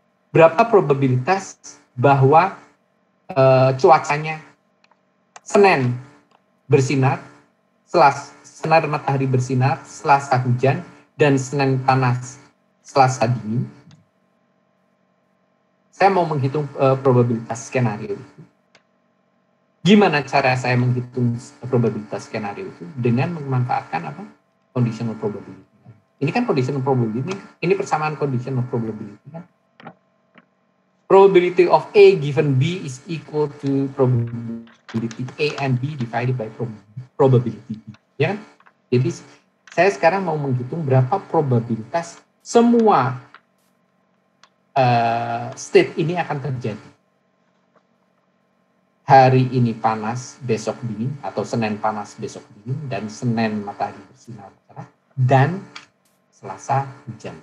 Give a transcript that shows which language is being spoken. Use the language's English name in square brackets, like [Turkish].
[Indonesian] Berapa probabilitas bahwa cuacanya Senin bersinar, Senin matahari bersinar, Selasa hujan, dan Senin panas, Selasa dingin. Saya mau menghitung probabilitas skenario itu. Gimana cara saya menghitung probabilitas skenario itu? Dengan memanfaatkan apa? Conditional probability. Ini kan conditional probability, ini persamaan conditional probability kan. [English] Probability of A given B is equal to probability A and B divided by probability B. [Indonesian] Ya kan? Jadi saya sekarang mau menghitung berapa probabilitas semua state ini akan terjadi. Hari ini panas, besok dingin, atau Senin panas, besok dingin, dan Senin matahari bersinar cerah, dan Selasa hujan.